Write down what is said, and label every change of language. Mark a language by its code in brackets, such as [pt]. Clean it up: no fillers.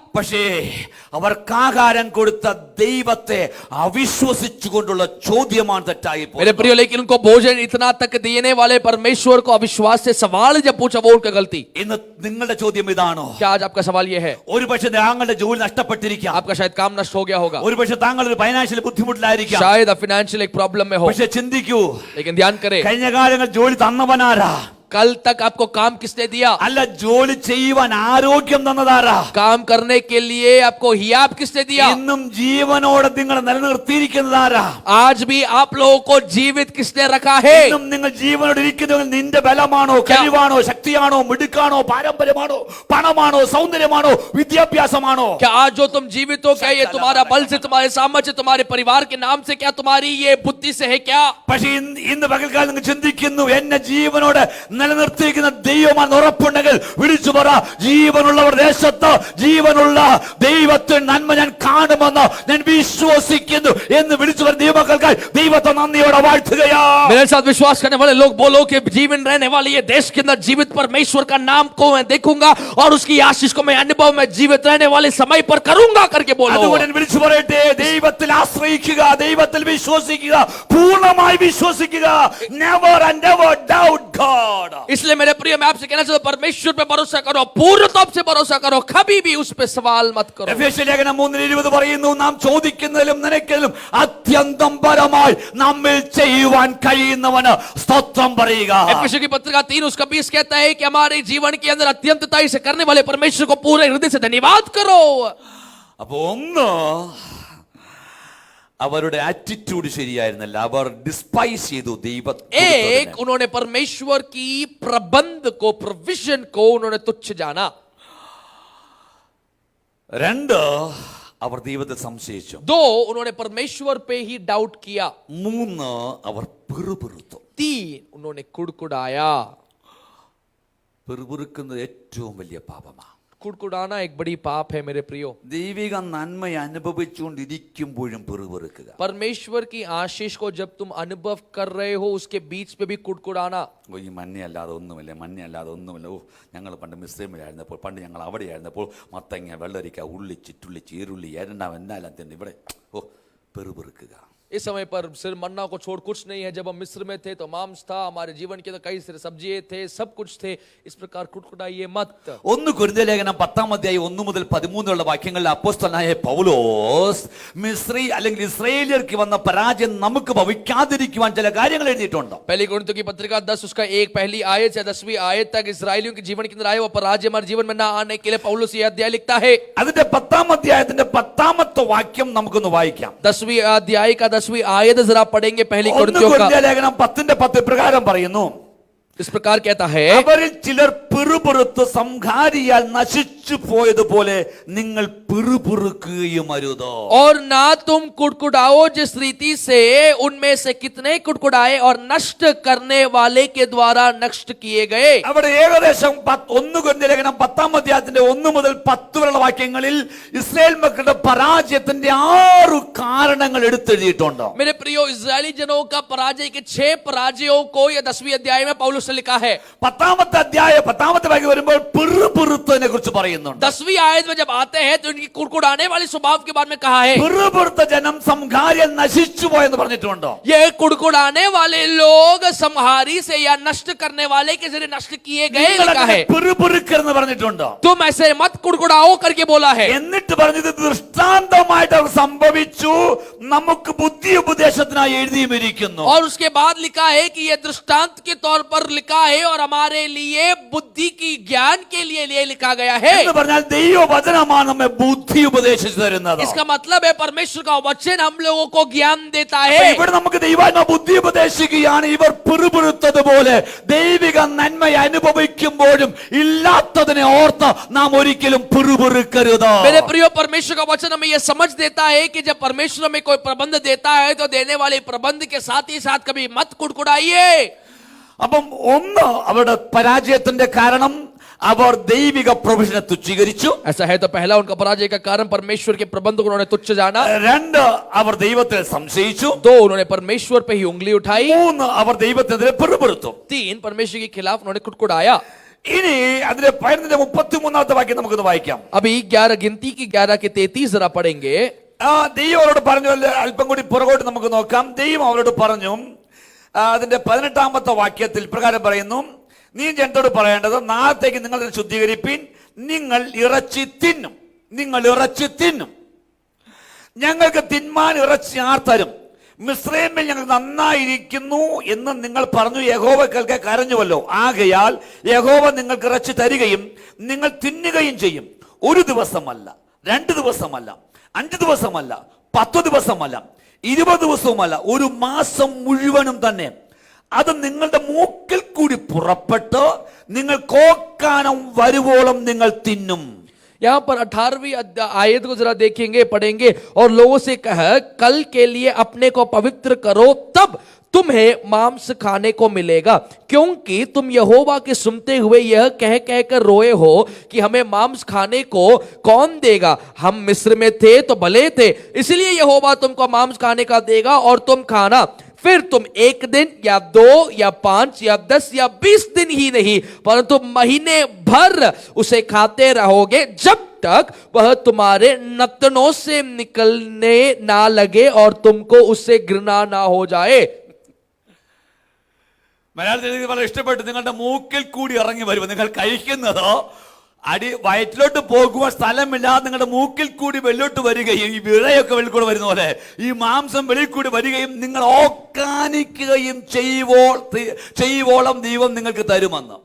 [ml] പക്ഷേ അവർക്ക് ആഹാരം കൊടുത്ത ദൈവത്തെ അവിശ്വസിച്ചുകൊണ്ടുള്ള ചോദ്യമാണ് തെറ്റായി [hi] मेरे [ml] പോയത്. [hi] प्रियो, लेकिन उनको भोजन इतना तक देने वाले परमेश्वर को अविश्वास से सवाल जब पूछा वो उनका गलती। [ml] ഇന്ന് നിങ്ങളുടെ ചോദ്യം ഇതാണോ? [hi] क्या आज आपका सवाल ये है? [ml] ഒരു പക്ഷേ താങ്കളുടെ ജോലി നഷ്ടപ്പെട്ടിരിക്കാം, [hi] आपका शायद काम नष्ट हो गया होगा, [ml] ഒരു പക്ഷേ താങ്കൾ ഒരു ഫൈനാൻഷ്യൽ ബുദ്ധിമുട്ടിലായിരിക്കാം, [hi] शायद आप फाइनेंशियल एक प्रॉब्लम में हो, [ml] പക്ഷേ ചിന്തിക്കൂ, [hi] लेकिन ध्यान करें, [ml] കഴിഞ്ഞ കാലങ്ങൾ ജോലി തന്നവനാരാ? [hi] कल तक आपको काम किसने दिया? [ml] അല്ല, ജോലി ചെയ്യുവാൻ ആരോഗ്യം തന്നതാരാ? [hi] काम करने के लिए आपको हियाब किसने दिया? [ml] ഇന്നും ജീവനോടെ നിങ്ങൾ നിലനിർത്തിയിരിക്കുന്നതാരാ? [hi] आज भी आप लोगों को जीवित किसने रखा है? [ml] ഇന്നും നിങ്ങൾ ജീവനോട് ഇരിക്കുന്നത് നിന്റെ ബലമാണോ, കഴിവാണോ, ശക്തിയാണോ, മിടുക്കാണോ, പാരമ്പര്യമാണോ, പണമാണോ, സൗന്ദര്യമാണോ, വിദ്യാഭ്യാസമാണോ? [hi] क्या आज जो तुम जीवित हो, क्या ये तुम्हारा बल से, तुम्हारे सामर्थ्य, तुम्हारे परिवार के नाम से, क्या तुम्हारी ये बुद्धि से है क्या? [ml] പക്ഷേ ഇന്ന് പകൽക്കാലം നിങ്ങൾ ചിന്തിക്കുന്നു, എന്നെ ജീവനോട് നിലനിർത്തിയിരിക്കുന്ന ദൈവമാണെന്ന് ഉറപ്പുണ്ടെങ്കിൽ വിളിച്ചു പറ, ജീവനുള്ളവർ ദേശത്ത് ജീവനുള്ള ദൈവത്തിന് നന്മ ഞാൻ കാണുമെന്ന് ഞാൻ വിശ്വസിക്കുന്നു എന്ന് വിളിച്ചു പറഞ്ഞ ദൈവമക്കൾക്കായി ദൈവത്തെ നന്ദിയോടെ വാഴ്ത്തുകയാ. [hi] मेरे साथ विश्वास करने वाले लोग बोलो कि जीवन रहने वाले ये देश के अंदर जीवित परमेश्वर का नाम को मैं देखूंगा और उसकी आशीष को मैं अनुभव में जीवित रहने वाले समय पर करूंगा करके बोलो। [ml] അതുകൊണ്ട് ഞാൻ വിളിച്ചു പറയട്ടെ, ദൈവത്തിൽ ആശ്രയിക്കുക, ദൈവത്തിൽ വിശ്വസിക്കുക, പൂർണ്ണമായി വിശ്വസിക്കുക. [en] Never and never doubt God. [hi] इसलिए मेरे प्रिय, मैं आपसे कहना चाहता हूं, परमेश्वर पे भरोसा करो, पूर्ण तौर से भरोसा करो, कभी भी उस पे सवाल मत करो। [ml] എഫേസ്യ ലേഖനം 3:20 പറയുന്നു, നാം ചോദിക്കുന്നതിലും നനയ്ക്കലും അത്യന്തം പരമായി നമ്മിൽ ചെയ്യുവാൻ കഴിയുന്നവന് സ്തോത്രം പറയുക. [hi] एफेसियों की पत्रिका 3 उसका 20 कहता है कि हमारे जीवन के अंदर अत्यंतताई से करने वाले परमेश्वर को पूरे हृदय से धन्यवाद करो। [ml] അപ്പൊ ഒന്ന്, അവരുടെ ആറ്റിറ്റ്യൂഡ് ശരിയായിരുന്നില്ല, അവർ ഡിസ്പൈസ് ചെയ്തു ദൈവത്തെ. [hi] एक, उन्होंने परमेश्वर की प्रबंध को, प्रोविजन को उन्होंने तुच्छ जाना। [ml] രണ്ട്, അവർ ദൈവത്തെ സംശയിച്ചു. [hi] 2, उन्होंने परमेश्वर पे ही डाउट किया। [ml] 3, അവർ പിറുപിറുത്തു. [hi] 3, उन्होंने कुड़कुड़ाया। [ml] പിറുപിറുക്കുന്നത് ഏറ്റവും വലിയ പാപമാണ്. [hi] कुड़कुड़ाना एक बड़ी पाप है मेरे प्रियो। [ml] ദൈവിക നന്മ അനുഭവിച്ചുകൊണ്ടിരിക്കുമ്പോഴും പിറുപിറുക്കുക. [hi] परमेश्वर की आशीष को जब तुम अनुभव कर रहे हो उसके बीच पे भी कुड़कुड़ाना। [ml] ഈ മഞ്ഞയല്ലാതെ ഒന്നുമില്ല, മഞ്ഞയല്ലാതെ ഒന്നുമില്ല. ഓ, ഞങ്ങൾ പണ്ട് മിസ്രൈമിലായിരുന്നപ്പോൾ, പണ്ട് ഞങ്ങൾ അവിടെയായിരുന്നപ്പോൾ മത്തങ്ങ, വെള്ളരിക്ക, ഉള്ളി, ചുറ്റുള്ളി, ചീരുള്ളി, എണ്ണ, എന്നാലും തന്നെ ഇവിടെ. ഓ, പിറുപിറുക്കുക. [hi] इस समय पर सिर्फ मन्ना को छोड़ कुछ नहीं है। जब हम मिस्र में थे तो मांस था, हमारे जीवन के तो कई सारे सब्जियां थे, सब कुछ थे। इस प्रकार कुटकुटाइए मत। [ml] 1 കൊരിന്ത്യർ ലേഖനം 10-ാം അധ്യായം 1 മുതൽ 13 വാക്യങ്ങളിൽ അപ്പോസ്തലനായ പൗലോസ് മിസ്രി അല്ലെങ്കിൽ ഇസ്രായേലിയർക്ക് വന്ന പരാജയം നമുക്ക് ഭവിക്കാതിരിക്കുവാൻ ചില കാര്യങ്ങൾ എഴുതിയിട്ടുണ്ട്. [hi] पहली कुरिन्थियों की पत्रिका 10 उसका 1 पहली आयत से 10वीं आयत तक इस्राएलियों के जीवन के अंदर आए वो पराजय हमारे जीवन में ना आने के लिए पौलुस ये अध्याय लिखता है। [ml] അതിന്റെ 10-ാം അധ്യായത്തിന്റെ 10-ാമത്തെ വാക്യം നമുക്കൊന്ന് വായിക്കാം. [hi] 10वीं अध्याय का 10वीं आयत जरा पढ़ेंगे। पहली 1 कुरिन्थियों का [ml] കൊരിന്ത്യർ ലേഖനം 10-ന്റെ 10 പ്രകാരം പറയുന്നു, [hi] इस प्रकार कहता है, [ml] അവരിൽ ചിലർ പിറുപിറുത്ത് സംഹാരിയാൽ നശിച്ചു പോയതുപോലെ നിങ്ങൾ പിറുപിറുക്കുകയും അരുത്. [hi] और ना तुम कुड़कुड़ाओ जिस रीति से उनमें से कितने कुड़कुड़ाए और नष्ट करने वाले के द्वारा नष्ट किए गए। [ml] അവിടെ ഏകദേശം 1 കൊരിന്ത്യർ ലേഖനം 10-ാം അധ്യായത്തിന്റെ 1 മുതൽ 10 വരെയുള്ള വാക്യങ്ങളിൽ ഇസ്രായേൽ മക്കളുടെ പരാജയത്തിന്റെ 6 കാരണങ്ങൾ എടുത്തെഴുതിയിട്ടുണ്ട്. [hi] मेरे प्रियो, इस्राएली जनों का पराजय के 6 पराजयों को यह 10वीं अध्याय में पौलुस ने लिखा है। [ml] 10-ാമത്തെ അധ്യായം 10-ാമത്തെ വാക്യം വരുമ്പോൾ പിറുപിറുത്തതിനെ കുറിച്ച് പറയുന്നുണ്ട്. [hi] 10वीं आयत में जब आते हैं तो इनकी कुड़कुड़ाने वाले स्वभाव के बारे में कहा है। [ml] പിറുപിറുത്ത ജനം സംഹാരിയാൽ നശിച്ചു പോയെന്ന് പറഞ്ഞിട്ടുണ്ട്. [hi] ये कुड़कुड़ाने वाले लोग संहारी से या नष्ट करने वाले के जरिए नष्ट किए गए लिखा है। [ml] പിറുപിറുക്കെന്ന് പറഞ്ഞിട്ടുണ്ട്. [hi] तुम ऐसे मत कुड़कुड़ाओ करके बोला है। [ml] എന്നിട്ട് പറഞ്ഞത് ദൃഷ്ടാന്തമായിട്ട് അവർ സംഭവിച്ചു, നമുക്ക് ബുദ്ധി ഉപദേശത്തിനായി എഴുതിയിരിക്കുന്നു. [hi] और उसके बाद लिखा है कि ये दृष्टांत के तौर पर लिखा है और हमारे लिए बुद्धि की ज्ञान के लिए लिखा गया है। [ml] എന്ന് പറഞ്ഞാൽ ദൈവവചനമാണ് നമ്മെ ബുദ്ധി ഉപദേശിച്ചു തരുന്നത്. [hi] इसका मतलब है परमेश्वर का वचन हम लोगों को ज्ञान देता [ml] അപ്പൊ [hi] है। [ml] ഇവിടെ നമുക്ക് ദൈവാത്മ ബുദ്ധി ഉപദേശിക്കുകയാണ്. ഇവർ പിറുപിറുത്തതുപോലെ ദൈവിക നന്മ അനുഭവിക്കുമ്പോഴും ഇല്ലാത്തതിനെ ഓർത്ത് നാം ഒരിക്കലും പിറുപിറുക്കരുത്. [hi] मेरे प्रियो, परमेश्वर का वचन हमें यह समझ देता है कि जब परमेश्वर हमें कोई प्रबंध देता है तो देने वाले प्रबंध के साथ ही साथ कभी मत कुड़कुड़ाइए। [ml] അപ്പം ഒന്ന്, അവരുടെ പരാജയത്തിന്റെ കാരണം അവർ ദൈവിക പ്രൊവിഷനെ തുച്ഛീകരിച്ചു. [hi] ऐसा है तो पहला उनका पराजय का कारण परमेश्वर के प्रबंध को उन्होंने तुच्छ जाना। [ml] 2, അവർ ദൈവത്തെ സംശയിച്ചു. [hi] 2, उन्होंने परमेश्वर पे ही उंगली उठाई। [ml] 3, അവർ ദൈവത്തിനെതിരെ പിറുപിറുത്തു. [hi] 3, परमेश्वर के खिलाफ उन्होंने कुड़कुड़ाया। [ml] ഇനി അതിന്റെ 13-ാമത്തെ വാക്യം നമുക്കൊന്ന് വായിക്കാം. [hi] अभी 11 गिनती की 11 के 33 जरा पढ़ेंगे। [ml] ദൈവം അവരോട് പറഞ്ഞു, അല്പം കൂടി പുറകോട്ട് നമുക്ക് നോക്കാം. ദൈവം അവരോട് പറഞ്ഞു, അതിന്റെ 18-ാമത്തെ വാക്യത്തിൽ പ്രകാരം പറയുന്നു, നീ ജനത്തോട് പറയേണ്ടത്, നാളത്തേക്ക് നിങ്ങൾ ഇതിനെ ശുദ്ധീകരിപ്പീൻ, നിങ്ങൾ ഇറച്ചി തിന്നും, നിങ്ങൾ ഇറച്ചി തിന്നും. ഞങ്ങൾക്ക് തിന്മാൻ ഇറച്ചി ആർ തരും? മിസ്രയീമിൽ ഞങ്ങൾ നന്നായിരിക്കുന്നു എന്ന് നിങ്ങൾ പറഞ്ഞു യഹോവ കേൾക്കെ കരഞ്ഞുവല്ലോ. ആകയാൽ യഹോവ നിങ്ങൾക്ക് ഇറച്ചി തരികയും നിങ്ങൾ തിന്നുകയും ചെയ്യും. 1 ദിവസമല്ല, 2 ദിവസമല്ല, 5 ദിവസമല്ല, 10 ദിവസമല്ല, 20 ദിവസവുമല്ല, 1 മാസം മുഴുവനും തന്നെ അത് നിങ്ങളുടെ മൂക്കിൽ കൂടി പുറപ്പെട്ട് നിങ്ങൾ കോക്കാനം വരുവോളം നിങ്ങൾ തിന്നും. [hi] यहाँ पर 18वीं आयत को जरा देखेंगे, पढ़ेंगे। और लोगों से कह, कल के लिए अपने को पवित्र करो, तब तुम्हें मांस खाने को मिलेगा, क्योंकि तुम यहोवा के सुनते हुए यह कह कह कर रोए हो कि हमें मांस खाने को कौन देगा? हम मिस्र में थे तो भले थे, इसलिए यहोवा तुमको मांस खाने का देगा और तुम खाना। फिर तुम 1 दिन या 2 या 5 या 10 या 20 दिन ही नहीं, परंतु महीने भर उसे खाते रहोगे, जब तक वह तुम्हारे नतनों से निकलने ना लगे और तुमको उससे घृणा ना हो जाए। [ml] മലയാളത്തിൽ എനിക്ക് വളരെ ഇഷ്ടപ്പെട്ടു. നിങ്ങളുടെ മൂക്കിൽ കൂടി ഇറങ്ങി വരുമ്പോൾ നിങ്ങൾ കഴിക്കുന്നതോ വയറ്റിലോട്ട് പോകുവാൻ സ്ഥലമില്ലാതെ നിങ്ങളുടെ മൂക്കിൽ കൂടി വെള്ളോട്ട് വരികയും ഈ വിഴയൊക്കെ വെളിയിൽ കൂടെ വരുന്ന പോലെ ഈ മാംസം വെളിയിൽ കൂടി വരികയും നിങ്ങൾ ഓക്കാനിക്കുകയും ചെയ്യുവോളം ദൈവം നിങ്ങൾക്ക് തരുമെന്ന്.